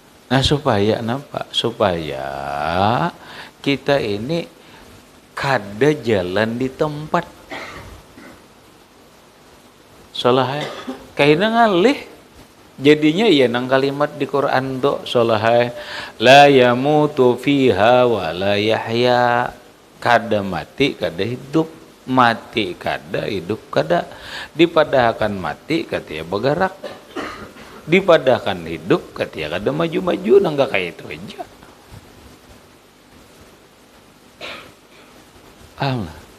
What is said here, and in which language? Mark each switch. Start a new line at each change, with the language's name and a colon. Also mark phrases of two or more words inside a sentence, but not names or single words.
Banjar: Nah supaya napa? Supaya kita ini kada jalan di tempat. Solah kaina ngalih jadinya ya nang kalimat di Quran do solah
Arabic: لا يموت فيها ولا يحيى,
Banjar: kada mati kada hidup, mati kada hidup kada, dipadahkan mati katanya bergerak, dipadahkan hidup katanya kada maju-maju, nangga kayak itu aja. Allah.